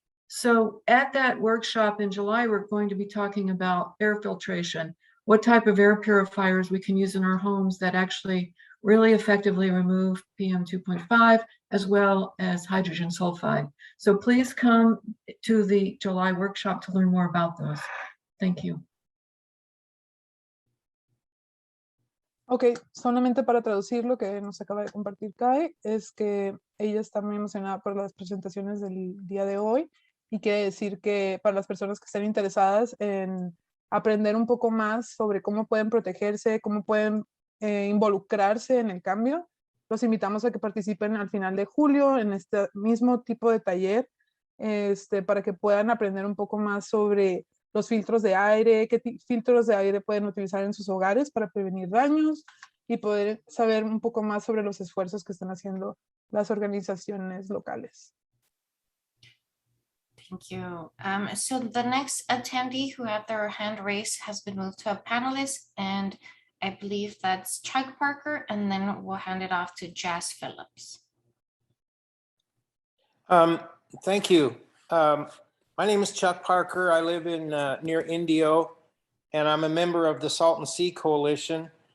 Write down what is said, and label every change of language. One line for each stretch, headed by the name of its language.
English: So at that workshop in July, we're going to be talking about air filtration, what type of air purifiers we can use in our homes that actually really effectively remove PM 2.5 as well as hydrogen sulfide. So please come to the July workshop to learn more about those. Thank you.
Spanish: Ok, solamente para traducir lo que nos acaba de compartir Kai, es que ella está muy emocionada por las presentaciones del día de hoy y quiere decir que para las personas que estén interesadas en aprender un poco más sobre cómo pueden protegerse, cómo pueden involucrarse en el cambio, los invitamos a que participen al final de julio en este mismo tipo de taller para que puedan aprender un poco más sobre los filtros de aire, qué filtros de aire pueden utilizar en sus hogares para prevenir daños y poder saber un poco más sobre los esfuerzos que están haciendo las organizaciones locales.
English: Thank you. So the next attendee who had their hand raised has been moved to a panelist, and I believe that's Chuck Parker, and then we'll hand it off to Jazz Phillips. Thank you. My name is Chuck Parker. I live in near Indio, and I'm a member of the Salton Sea Coalition.